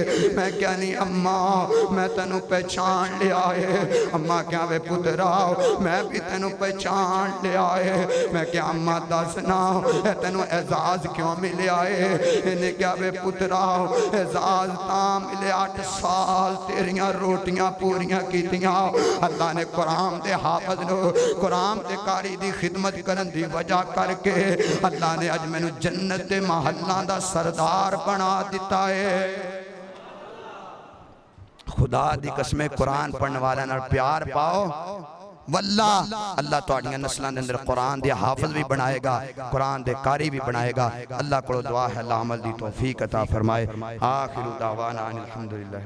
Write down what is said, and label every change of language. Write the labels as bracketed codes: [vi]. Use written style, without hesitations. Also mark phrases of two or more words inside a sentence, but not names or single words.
[pa] میں کیا نہیں اماں میں تینوں پہچان لیا ہے. اماں کیا وے پترا میں بھی تینوں پہچان لیا ہے. میں کیا اماں دسنا تینوں اعجاز کیوں ملیا ہے. انہیں کیا وے پترا اعجاز تاں ملیا 8 سال تیریاں روٹیاں پوریاں کیتیاں اللہ نے قرآن دے حافظ نو قرآن دے قاری دی خدمت کرن دی وجہ کر کے اللہ نے اج مینوں جنت دے محلاں دا سردار بنا دیتا ہے خدا دی قسم قرآن پڑھنے والا نال پیار پاؤ واللہ اللہ تواڈیاں نسلاں دے اندر قرآن دے حافظ بھی بنائے گا قرآن دے قاری بھی بنائے گا اللہ کو دعا ہے اللہ عمل دی توفیق عطا فرمائے [ar] آخر دعوانا الحمدللہ